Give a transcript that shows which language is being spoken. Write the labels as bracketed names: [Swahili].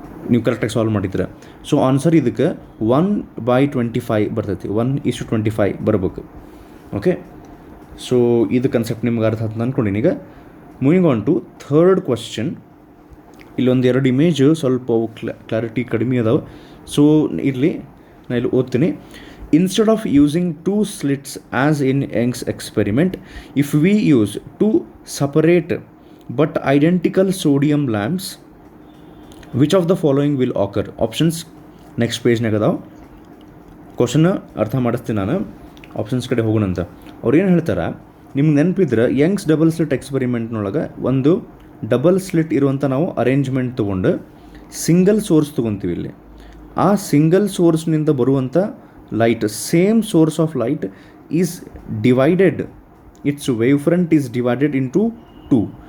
[Kannada] ನೀವು ಕರೆಕ್ಟಾಗಿ ಸಾಲ್ವ್ ಮಾಡಿದ್ರೆ ಸೊ ಆನ್ಸರ್ ಇದಕ್ಕೆ 1/25 ಬರ್ತೈತಿ. 1:25 ಬರ್ಬೇಕು. ಓಕೆ, ಸೊ ಇದು ಕನ್ಸೆಪ್ಟ್ ನಿಮ್ಗೆ ಅರ್ಥ ಆಯ್ತು ಅಂದ್ಕೊಂಡಿನಿ. ಈಗ moving on to third question. ಇಲ್ಲೊಂದು 2 ಇಮೇಜ್ ಸ್ವಲ್ಪ ಕ್ಲಾರಿಟಿ ಕಡಿಮೆ ಅದಾವೆ. ಸೊ ಇರಲಿ, ನಾನು ಇಲ್ಲಿ ಓದ್ತೀನಿ. [English] Instead of using 2 slits as in Young's experiment, if we use 2 separate but identical sodium lamps, which of the following will occur? Options next page ನಾಗ ಅದಾವ. [Kannada] ಕ್ವಶನ್ ಅರ್ಥ ಮಾಡಿಸ್ತೀನಿ ನಾನು, ಆಪ್ಷನ್ಸ್ ಕಡೆ ಹೋಗೋಣಂತ. ಅವ್ರು ಏನು ಹೇಳ್ತಾರೆ, ನಿಮ್ಗೆ ನೆನಪಿದ್ರೆ ಯಂಗ್ಸ್ ಡಬಲ್ ಸ್ಲಿಟ್ ಎಕ್ಸ್ಪೆರಿಮೆಂಟ್ನೊಳಗೆ ಒಂದು ಡಬಲ್ ಸ್ಲಿಟ್ ಇರುವಂಥ ನಾವು ಅರೇಂಜ್ಮೆಂಟ್ ತೊಗೊಂಡು ಸಿಂಗಲ್ ಸೋರ್ಸ್ ತೊಗೊತೀವಿ ಇಲ್ಲಿ. ಆ ಸಿಂಗಲ್ ಸೋರ್ಸ್ನಿಂದ ಬರುವಂಥ light, [English] Same source of light is divided, it's wave front is divided into two.